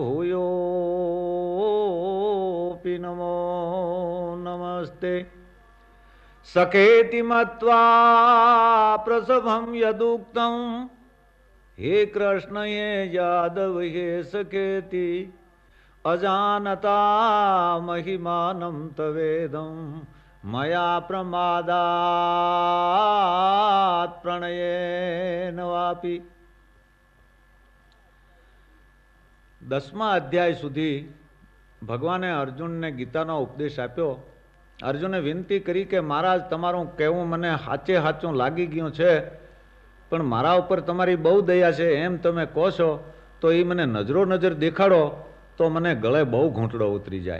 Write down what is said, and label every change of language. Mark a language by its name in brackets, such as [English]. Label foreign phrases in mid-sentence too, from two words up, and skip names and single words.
[Sanskrit] भूयोऽपि नमो नमस्ते सखेति मत्वा प्रसभं यदुक्तं हे कृष्ण ये यादव हे सखेति अजानता महिमानं तवेदं मया प्रमादात् प्रणयेन वापि। [Gujarati] 10મા અધ્યાય સુધી ભગવાને અર્જુનને ગીતાનો ઉપદેશ આપ્યો। અર્જુને વિનંતી કરી કે મહારાજ તમારું કહેવું મને સાચે સાચું લાગી ગયું છે, પણ મારા ઉપર તમારી બહુ દયા છે એમ તમે કહો છો તો એ મને નજરો નજર દેખાડો તો મને ગળે બહુ ઘૂંટડો ઉતરી જાય।